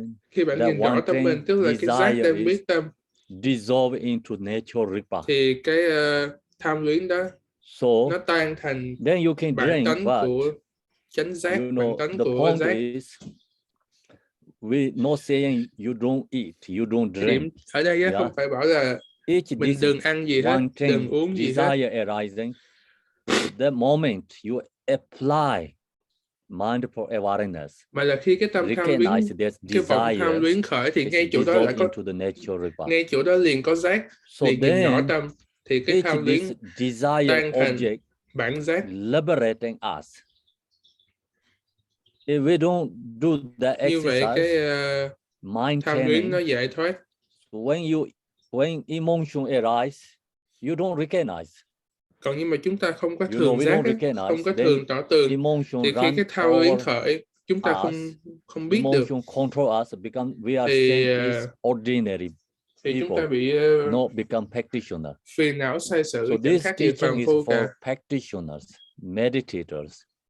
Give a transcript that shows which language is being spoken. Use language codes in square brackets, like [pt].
[vi] Khi bạn nhìn rõ tâm mình, tức là cái giác đang biết tâm, [en] dissolve into nature ripa. [vi] Thì cái tham luyến đó nó tan thành bản tánh của chánh giác, bản tánh của giác. [en] We not saying you don't eat, you don't drink. [vi] Ở đây không phải bảo là mình đừng ăn gì hết, đừng uống gì hết. [en] Arising, the moment you apply mindful awareness, [vi] mà là khi cái tâm tham luyến, cái vọng tham luyến khởi thì ngay chỗ đó lại có, ngay chỗ đó liền có giác, liền nhìn rõ tâm, thì cái tham luyến tan thành bản giác. [en] Liberating us. If we don't do that exercise, [vi] như vậy cái tham luyến nó giải thoát. [en] When emotion arise, you don't recognize. [vi] Còn nhưng mà chúng ta không có thường giác, không có thường tỏ tường, thì khi cái tham luyến khởi, chúng ta không biết được. [en] Control us because we are ordinary [vi] thì chúng ta bị [en] not become practitioner. [vi] Phiền não sai sự. [en] So this teaching is for practitioners, meditators.